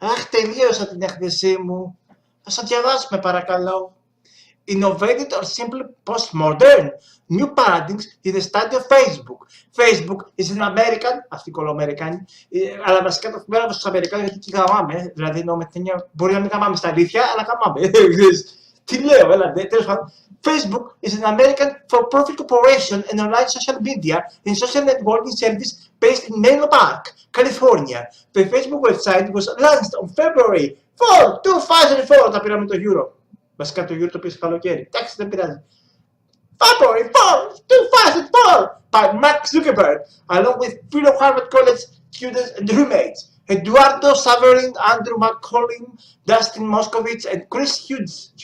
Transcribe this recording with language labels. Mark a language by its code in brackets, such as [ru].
[el] Τελείωσα την έκθεσή μου. Θα σας διαβάσουμε παρακαλώ. [en] Innovated or simply postmodern. New paradigms in the study of Facebook. Facebook is an American, [el] αυτοί κολοαμερικάνοι, αλλά βασικά το αφιμένω στους Αμερικάνους γιατί εκεί γαμάμε. Δηλαδή εννοώ με την έννοια, μπορεί να μην γαμάμε στα αλήθεια, αλλά γαμάμε. Τι λέω, έλατε, τέλος πάντων. [en] Facebook is an American for-profit corporation and online social media and social networking service based in Menlo Park, California. The Facebook website was launched on February 4, 2004. [el] Τα πήραμε το Euro. Βασικά το Euro το πήρε στο καλοκαίρι. Εντάξει, δεν πειράζει. [en] February 4, 2004 by Mark Zuckerberg, along with fellow Harvard College students and roommates. Eduardo Saverin, Andrew McCollum, Dustin Moskovitz, and Chris Hughes.